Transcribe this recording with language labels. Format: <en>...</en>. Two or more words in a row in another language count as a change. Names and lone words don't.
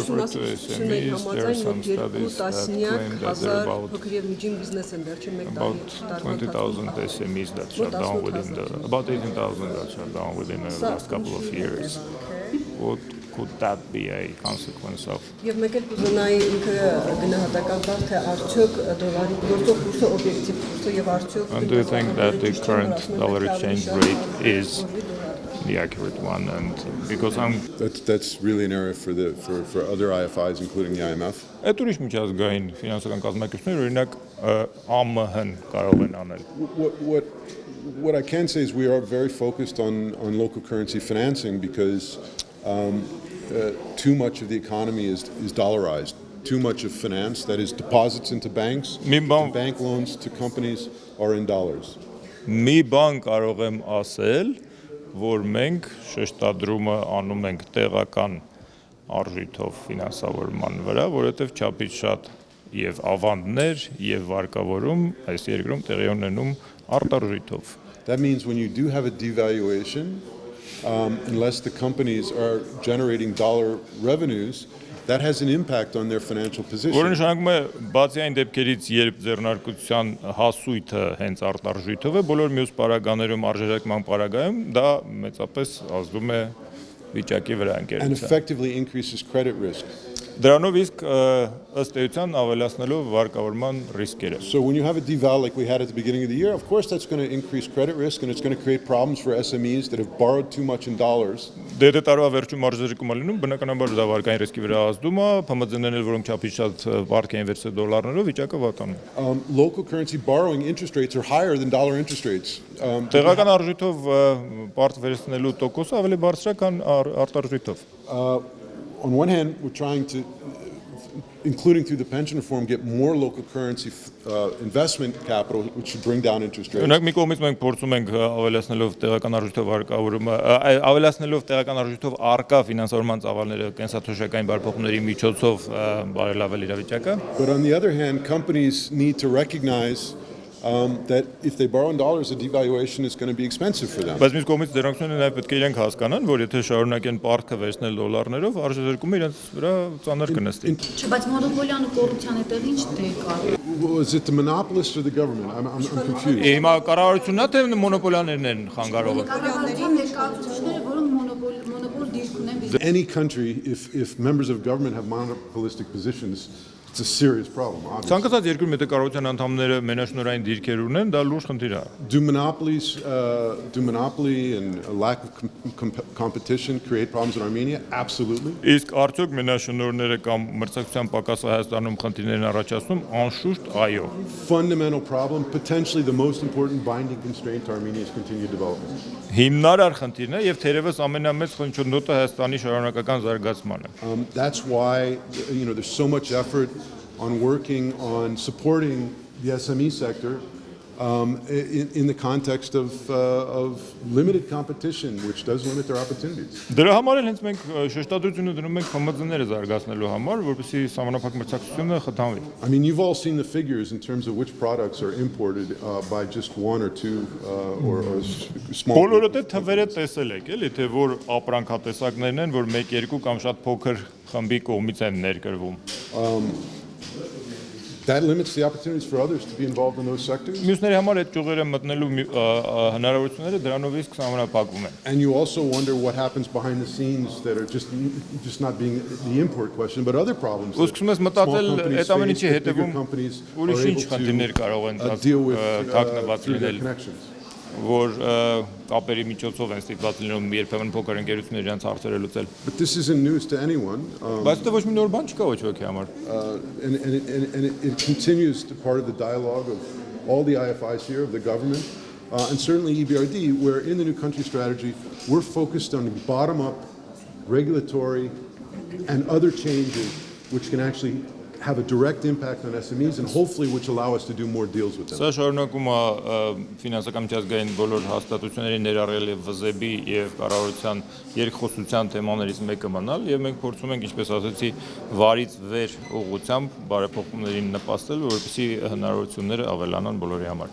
<en>SMEs, there are some studies that claim that there are about 20,000 SMEs that shut down within about 18,000 that shut down within the last couple of years. What could that be a consequence of?</en> <hy>Եվ մեկ էլ կուզենայի ինքը գնահատական տալ, թե արդյոք դոլարի գործող կուրսը օբյեկտիվ կուրսը եւ արդյոք</hy> <en>And do you think that the current dollar exchange rate is the accurate one? And because that's really an area for other IFIs, including the IMF.</en> <hy>Այդ ուրիշ միջազգային ֆինանսական կազմակերպությունները օրինակ ԱՄՆ-ն կարող են անել.</hy> <en>What I can say is we are very focused on local currency financing because too much of the economy is dollarized. Too much of finance, that is deposits into banks, and bank loans to companies are in dollars.</en> <hy>Մի բան կարող եմ ասել, որ մենք շեշտադրումը անում ենք տեղական արժույթով ֆինանսավորման վրա, որովհետև չափից շատ եւ ավանդներ եւ վարկավորում այս երկրում տեղի ունենում արտարժույթով.</hy> <en>That means when you do have a devaluation, unless the companies are generating dollar revenues, that has an impact on their financial position.</en> <hy>Որը նշանակում է բացի այն դեպքերից, երբ ձեռնարկության հասույթը հենց արտարժույթով է, բոլոր մյուս պարագաներում արժեզրկման պարագայում դա մեծապես ազդում է վիճակի վրա ընկերության.</hy> <en>And effectively increases credit risk.</en> <hy>Դրանով իսկ ըստ էության ավելացնելով վարկավորման ռիսկերը.</hy> <en>So when you have a deval like we had at the beginning of the year, of course that's going to increase credit risk and it's going to create problems for SMEs that have borrowed too much in dollars.</en> <hy>Դե տարվա վերջում արժեզրկումը լինում, բնականաբար դա վարկային ռիսկի վրա ազդում է, փամածներն որոնք չափից շատ վարկ են վերցրել դոլարներով, վիճակը վատանում։</hy> <en>Local currency borrowing interest rates are higher than dollar interest rates.</en> <hy>Տեղական արժույթով պարտ վերցնելու տոկոսը ավելի բարձր է, քան արտարժույթով։</hy> <en>On one hand, we're trying to, including through the pension reform, get more local currency investment capital, which should bring down interest rates.</en> <hy>Օրինակ մի կողմից մենք փորձում ենք ավելացնելով տեղական արժույթով վարկավորումը, ավելացնելով տեղական արժույթով արկա ֆինանսավորման ծավալները կենսաթոշակային բարեփոխումների միջոցով բարելավել իրավիճակը։</hy> <en>But on the other hand, companies need to recognize that if they borrow in dollars, the devaluation is going to be expensive for them.</en> <hy>Բայց մյուս կողմից դրանքները նաև պետք է իրենք հասկանան, որ եթե շարունակեն պարտքը վերցնել դոլարներով, արժեզրկումը իրենց վրա ծանր կնստի։ Բայց մոնոպոլիան ու կոռուպցիան հետև ինչ դեր կա։</hy> <en>Is it the monopolist or the government? I'm confused.</en> <hy>Հիմա կառավարությունն է թե մոնոպոլիաներն են խանգարողը։ Կառավարության ներկայացուցիչները, որոնք մոնոպոլ դիրք ունեն։</hy> <en>Any country, if members of government have monopolistic positions, it's a serious problem, obviously.</en> <hy>Ցանկացած երկրում եթե կառավարության անդամները մենաշնորհային դիրքեր ունեն, դա լուրջ խնդիր է։</hy> <en>Do monopoly and a lack of competition create problems in Armenia? Absolutely.</en> <hy>Իսկ արդյոք մենաշնորհները կամ մրցակցության պակասը Հայաստանում խնդիրներ են առաջացնում, անշուշտ այո։</hy> <en>Fundamental problem, potentially the most important binding constraint to Armenia's continued development.</en> <hy>Հիմնարար խնդիրն է եւ թերևս ամենամեծ խնդիրը Հայաստանի շարունակական զարգացմանը։</hy> <en>That's why there's so much effort on working on supporting the SME sector in the context of limited competition, which does limit their opportunities.</en> <hy>Դրա համար էլ հենց մենք շեշտադրությունը դնում ենք ՀՄԶ-ները զարգացնելու համար, որպեսզի համանախագահ մրցակցությունը խթանվի։</hy> <en>I mean, you've all seen the figures in terms of which products are imported by just one or two or small.</en> <hy>Բոլորը դե թվերը տեսել եք, էլի, թե որ ապրանքատեսակներն են, որ 1-2 կամ շատ փոքր խմբի կողմից են ներկրվում։</hy> <en>That limits the opportunities for others to be involved in those sectors.</en> <hy>Մյուսների համար այդ ճյուղերը մտնելու հնարավորությունները դրանով իսկ սահմանափակվում են։</hy> <en>And you also wonder what happens behind the scenes that are just not being the import question, but other problems.</en> <hy>Ուսուցում ես մտածել այդ ամեն ինչի հետևում ուրիշ ինչ խնդիրներ կարող են թաքնված լինել, որ կապերի միջոցով են ստիպված լինում երբեմն փոքր ընկերություններ իրենց հարցերը լուծել։</hy> <en>But this isn't news to anyone.</en> <hy>Բայց դա ոչ մի նոր բան չկա ոչ ոքի համար։</hy> <en>And it continues to part of the dialogue of all the IFIs here, of the government, and certainly EBRD, where in the new country strategy, we're focused on bottom-up regulatory and other changes which can actually have a direct impact on SMEs and hopefully which allow us to do more deals with them.</en> <hy>Սա շարունակում է ֆինանսական միջազգային բոլոր հաստատությունների ներառյալ եւ ՎԶԵԲ-ի եւ կառավարության երկխոսության թեմաներից մեկը մնալ եւ մենք փորձում ենք, ինչպես ասացի, վարից վեր ուղղությամբ բարեփոխումներին նպաստել, որպեսզի հնարավորությունները ավելանան բոլորի համար։</hy>